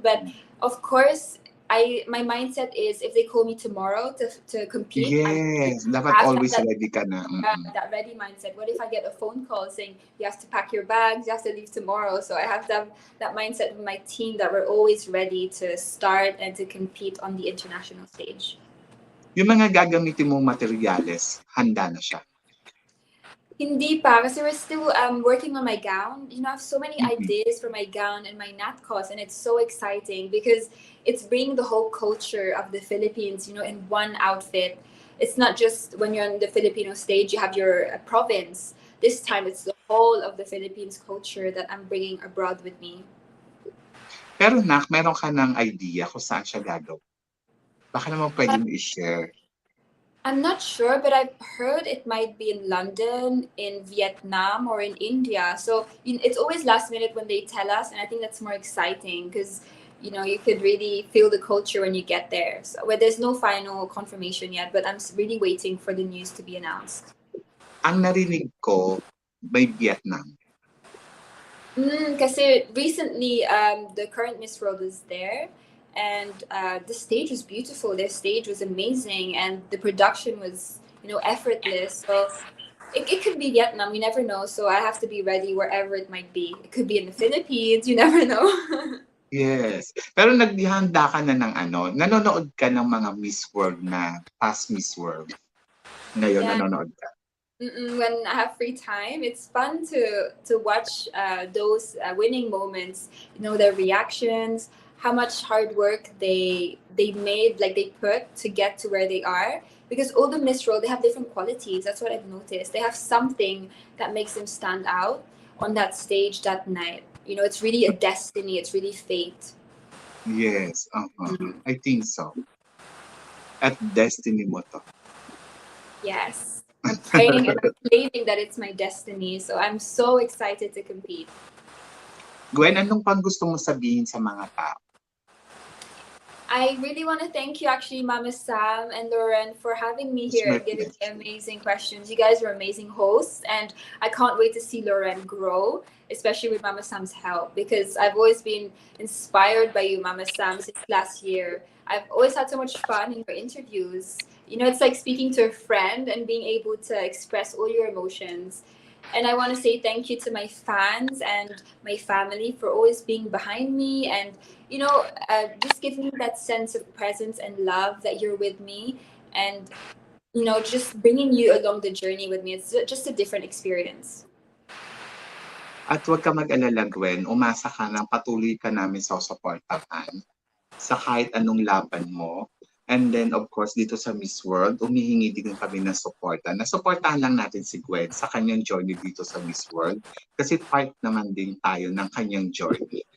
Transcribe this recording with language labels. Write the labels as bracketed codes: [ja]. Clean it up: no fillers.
[en] But of course, my mindset is if they call me tomorrow to compete, [tl] Yes, dapat [en] I have always that, [tl] ready ka na. [en] that ready mindset. What if I get a phone call saying you have to pack your bags, you have to leave tomorrow? So I have to have that mindset with my team that we're always ready to start and to compete on the international stage. [tl] Yung mga gagamitin mong materyales, handa na siya. Hindi pa, kasi [en] we're still working on my gown. I have so many ideas for my gown and my natkos, and it's so exciting because it's bringing the whole culture of the Philippines, in one outfit. It's not just when you're on the Filipino stage, you have your province. This time, it's the whole of the Philippines culture that I'm bringing abroad with me. [tl] Pero Nak, meron ka ng idea kung saan siya gagawin? Baka naman pwede mo i-share. [en] I'm not sure, but I've heard it might be in London, in Vietnam, or in India. So it's always last minute when they tell us, and I think that's more exciting because you could really feel the culture when you get there. So there's no final confirmation yet, but I'm really waiting for the news to be announced. [tl] Ang narinig ko, may Vietnam. Kasi [en] recently, the current Miss World is there. And the stage was beautiful. Their stage was amazing, and the production was, effortless. So it could be Vietnam. We never know. So I have to be ready wherever it might be. It could be in the Philippines. You never know. Yes. [tl] Pero naghihanda ka na ng nanonood ka ng mga Miss World na past Miss World. Ngayon, [en] Yeah. [tl] nanonood ka. [en] When I have free time, it's fun to watch those winning moments. Their reactions, how much hard work they made, like they put to get to where they are. Because all the Miss World, they have different qualities. That's what I've noticed. They have something that makes them stand out on that stage that night. It's really a destiny. It's really fate. Yes. I think so. [tl] At destiny mo to. [en] Yes. I'm praying and I'm claiming that it's my destiny. So I'm so excited to compete. [tl] Gwen, anong pang gusto mo sabihin sa mga tao? [en] I really want to thank you, actually, Mama Sam and Lauren, for having me here and giving me amazing questions. You guys are amazing hosts, and I can't wait to see Lauren grow, especially with Mama Sam's help, because I've always been inspired by you, Mama Sam, since last year. I've always had so much fun in your interviews. It's like speaking to a friend and being able to express all your emotions. And I want to say thank you to my fans and my family for always being behind me and, just giving me that sense of presence and love that you're with me and, just bringing you along the journey with me. It's just a different experience. [tl] At huwag ka mag-alala, Gwen, umasa ka ng patuloy ka namin susuportahan sa kahit anong laban mo. [en] And then, of course, [tl] dito sa Miss World, humihingi din kami ng suporta. Nasuportahan lang natin si Gwen sa kanyang journey dito sa Miss World kasi part naman din tayo ng kanyang journey.